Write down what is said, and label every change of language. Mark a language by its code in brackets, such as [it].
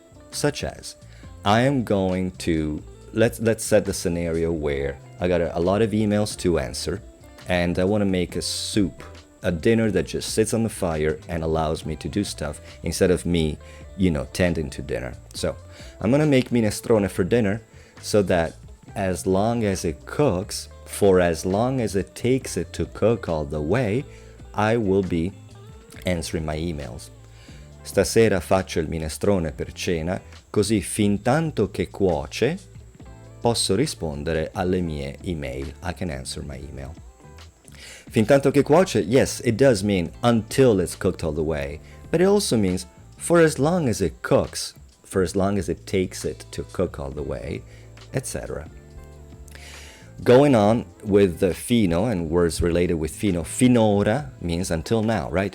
[en] Such as, I am going to, let's set the scenario where I got a lot of emails to answer, and I want to make a soup, a dinner that just sits on the fire and allows me to do stuff instead of me, tending to dinner. So I'm gonna make minestrone for dinner so that as long as it cooks, for as long as it takes it to cook all the way, I will be answering my emails. [it] Stasera faccio il minestrone per cena, così fin tanto che cuoce posso rispondere alle mie email. [en] I can answer my email. [it] Fin tanto che cuoce, [en] yes, it does mean until it's cooked all the way, but it also means for as long as it cooks, for as long as it takes it to cook all the way, etc. Going on with the fino and words related with fino, finora means until now, right?